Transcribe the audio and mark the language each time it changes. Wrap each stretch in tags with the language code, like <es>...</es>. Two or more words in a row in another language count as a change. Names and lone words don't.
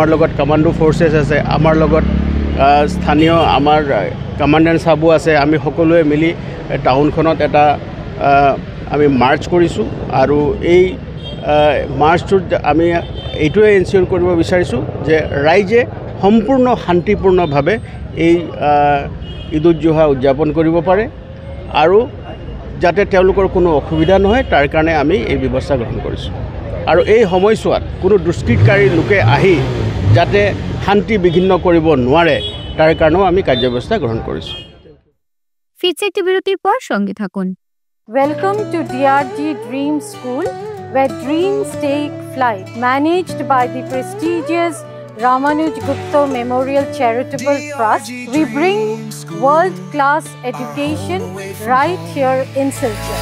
<as>লগত</as> <en>commando forces</en> <as>আছে, আমাৰ লগত স্থানীয় আমাৰ কমাণ্ডেণ্ট চাবো আছে, আমি সকলোৱে মিলি টাউনখনত এটা আমি মাৰ্চ কৰিছোঁ আৰু এই মাৰ্চটোত আমি এইটোৱে এনচিয়ৰ কৰিব বিচাৰিছোঁ যে ৰাইজে সম্পূৰ্ণ শান্তিপূৰ্ণভাৱে এই ঈদ উল জুহা উদযাপন কৰিব পাৰে আৰু যাতে তেওঁলোকৰ কোনো অসুবিধা নহয় তাৰ কাৰণে আমি এই ব্যৱস্থা গ্ৰহণ কৰিছোঁ। আৰু এই সময়ছোৱাত কোনো দুষ্কৃতকাৰী লোকে আহি যাতে শান্তি বিঘিন্ন কৰিব নোৱাৰে তাৰ কাৰণেও আমি কাৰ্যব্যৱস্থা গ্ৰহণ কৰিছোঁ।</as> <bn>ফিরছে একটি বিরতির পর সঙ্গে থাকুন।</bn> <en>Welcome to DRG Dream School, where dreams take flight. Managed by the prestigious Ramanuj Gupta Memorial Charitable Trust, we bring world-class education right here in Silchar.</en>